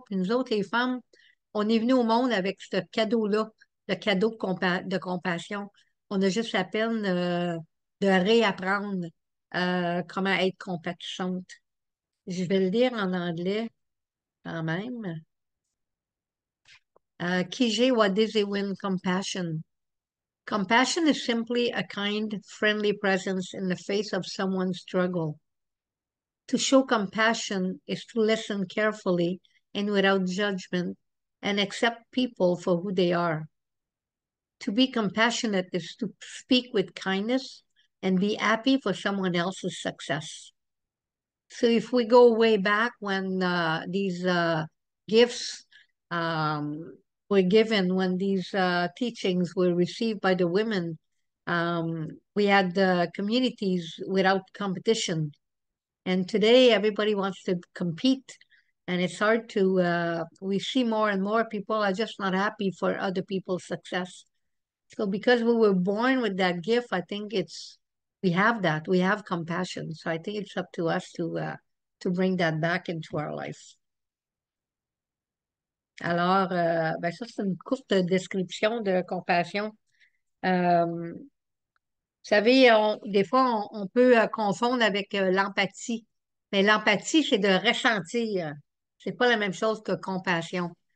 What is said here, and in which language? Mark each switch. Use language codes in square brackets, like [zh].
[fr] Puis nous autres, les femmes, on est venus au monde avec ce cadeau-là, le cadeau de compassion. On a juste la peine de réapprendre comment être compatissante. Je vais le dire en anglais quand même. [oj] Kije Wadizewin Compassion. [en] Compassion is simply a kind, friendly presence in the face of someone's struggle. To show compassion is to listen carefully and without judgment and accept people for who they are. To be compassionate is to speak with kindness and be happy for someone else's success. So if we go way back when these gifts um, were given, when these teachings were received by the women, we had communities without competition. And today, everybody wants to compete, and it's hard to. We see more and more people are just not happy for other people's success. So, because we were born with that gift, I think we have that. We have compassion. So, I think it's up to us to bring that back into our life. [fr] Alors, ben ça, c'est une courte description de compassion. Euh, Vous savez, des fois, on peut confondre avec l'empathie. Mais l'empathie, c'est de ressentir. C'est pas la même chose que compassion.